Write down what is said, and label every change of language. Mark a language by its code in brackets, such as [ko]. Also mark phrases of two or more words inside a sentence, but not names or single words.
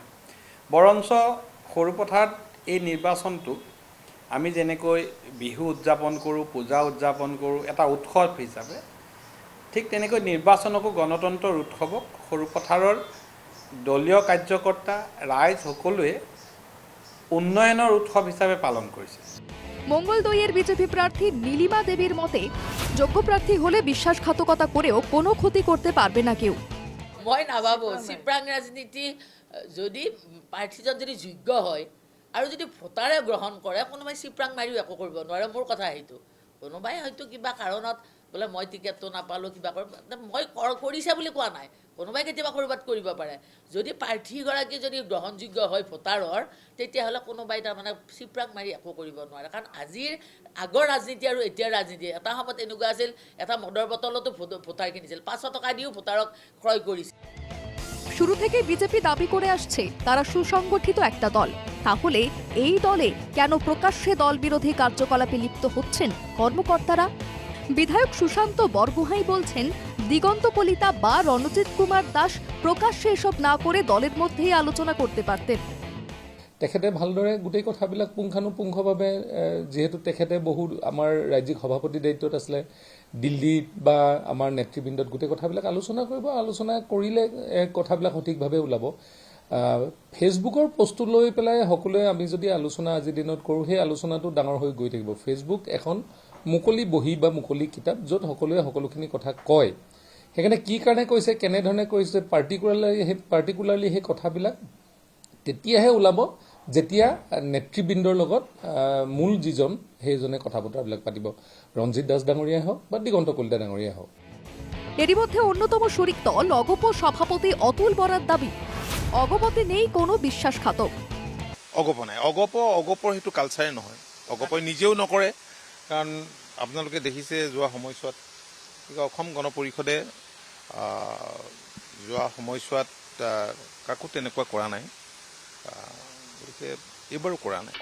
[as] বৰঞ্চ সৰুপথাৰত এই নিৰ্বাচনটো আমি যেনেকৈ বিহু উদযাপন কৰোঁ, পূজা উদযাপন কৰোঁ এটা উৎসৱ হিচাপে, ঠিক তেনেকৈ নিৰ্বাচনকো গণতন্ত্ৰৰ উৎসৱক সৰুপথাৰৰ দলীয় কাৰ্যকৰ্তা ৰাইজ সকলোৱে উন্নয়নৰ উৎসৱ হিচাপে পালন কৰিছে। [bn] মঙ্গলদৈয়ের বিজেপি প্রার্থী নীলিমা দেবীর মতে, যোগ্য প্রার্থী হলে বিশ্বাসঘাতকতা করেও কোনো ক্ষতি করতে পারবে না কেউ। [as] মই নাভাবো চিপৰাং ৰাজনীতি যদি প্ৰাৰ্থীজন যদি যোগ্য হয় আৰু যদি ভোটাৰে গ্ৰহণ কৰে, কোনোবাই চিপৰাং মাৰিও একো কৰিব নোৱাৰে। মোৰ কথা সেইটো, কোনোবাই হয়তো কিবা কাৰণত বোলে মই টিকেটটো নাপালোঁ, কিবা মই কৰিছে বুলি কোৱা নাই, কোনোবাই কেতিয়াবা ক'ৰবাত কৰিব পাৰে। যদি প্ৰাৰ্থীগৰাকী যদি গ্ৰহণযোগ্য হয় ভোটাৰৰ, তেতিয়াহ'লে কোনোবাই তাৰমানে চিপৰাং মাৰি একো কৰিব নোৱাৰে। কাৰণ আজিৰ আগৰ ৰাজনীতি আৰু এতিয়াৰ ৰাজনীতি, এটা সময়ত এনেকুৱা আছিল, এটা মদৰ বটলতো ভোটাৰ কিনিছিল, 500 টকা দিও ভোটাৰক ক্ৰয় কৰিছিল। [bn] শুরু থেকে বিজেপি দাবি করে আসছে তারা সুসংগঠিত একটা দল। তাহলে এই দলে কেন প্রকাশ্যে দল বিরোধী কার্যকলাপে লিপ্ত হচ্ছেন কর্মকর্তারা? বিধায়ক সুশান্ত বরগুহাই বলছেন, দিগন্ত কলিতা বা রণজিৎ কুমার দাস প্রকাশ্যে এসব না করে দলের মধ্যেই আলোচনা করতে পারতেন। [as] তেখেতে ভালদৰে গোটেই কথাবিলাক পুংখানুপুংখভাৱে, যিহেতু তেখেতে বহু আমাৰ ৰাজ্যিক সভাপতি দায়িত্বত আছিলে, দিল্লীত বা আমাৰ নেতৃবৃন্দত গোটেই কথাবিলাক আলোচনা কৰিব, আলোচনা কৰিলে কথাবিলাক সঠিকভাৱে ওলাব। ফেচবুকৰ পষ্টটো লৈ পেলাই সকলোৱে আমি যদি আলোচনা আজিৰ দিনত কৰোঁ, সেই আলোচনাটো ডাঙৰ হৈ গৈ থাকিব। ফেচবুক এখন মুকলি বহী বা মুকলি কিতাপ, য'ত সকলোৱে সকলোখিনি কথা কয়। সেইকাৰণে কি কাৰণে কৈছে, কেনেধৰণে কৈছে, পাৰ্টিকুলাৰলি সেই কথাবিলাক তেতিয়াহে ওলাব যেতিয়া নেতৃবৃন্দৰ লগত মূল যিজন সেইজনে কথা বতৰাবিলাক পাতিব, ৰঞ্জিত দাস ডাঙৰীয়াই হওক বা দিগন্ত কলিতা ডাঙৰীয়াই হওক। [bn] এরই মধ্যে অন্যতম শরিক দল অগপ সভাপতি অতুল বরার দাবি, অগপতে নেই কোনো বিশ্বাসঘাতক। [as] অগপ নাই, অগপৰ সেইটো কালচাৰে নহয়, অগপই নিজেও নকৰে। কাৰণ আপোনালোকে দেখিছে যোৱা সময়ছোৱাত অসম গণ পৰিষদে যোৱা সময়ছোৱাত কাকো তেনেকুৱা কৰা নাই, গতিকে এইবাৰো কৰা নাই।